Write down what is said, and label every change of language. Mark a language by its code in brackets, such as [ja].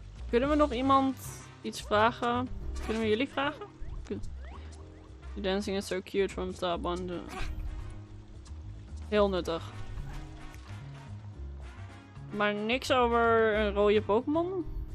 [nl] Kunnen we nog iemand iets vragen? Kunnen we jullie vragen? Good. [en] The dancing is so cute from top on the... [nl] Heel nuttig. Maar niks over een rode Pokémon?